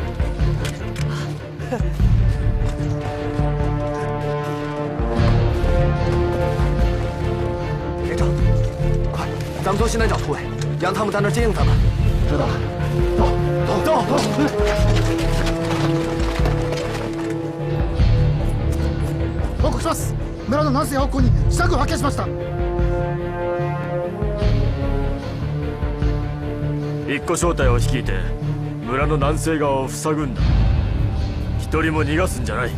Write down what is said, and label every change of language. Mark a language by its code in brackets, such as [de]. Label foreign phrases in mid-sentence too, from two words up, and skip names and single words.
[zh] 连长，快，咱们从西南角突围，让他们在那儿接应咱们。知道了，走，走，走，走。 [ja] 報告します。村の南西方向に支度を発見しました。一個小隊を率いて村の南西側を塞ぐんだ。一人も逃がすんじゃない。